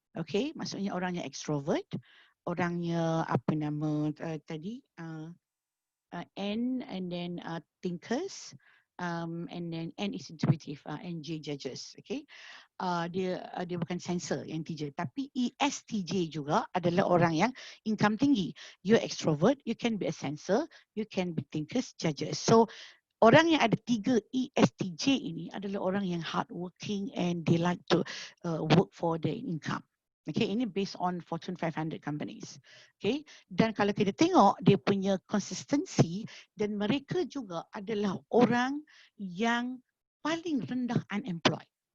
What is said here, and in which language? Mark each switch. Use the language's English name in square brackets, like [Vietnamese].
[Malay] Okay, maksudnya orangnya extrovert, orangnya apa nama tadi, N and then thinkers, [English] and then N is intuitive, [Malay] and J judges. Okay, dia bukan sensor yang TJ, tapi ESTJ juga adalah orang yang income tinggi. [English] You're extrovert, you can be a sensor, you can be thinkers, judges. [Malay] So orang yang ada 3 ESTJ ini adalah orang yang [English] hardworking and they like to work for their income. [Malay] Okay, ini [English] based on Fortune 500 companies. [Malay] Okay, dan kalau kita tengok dia punya consistency, dan mereka juga adalah orang yang paling rendah unemployed.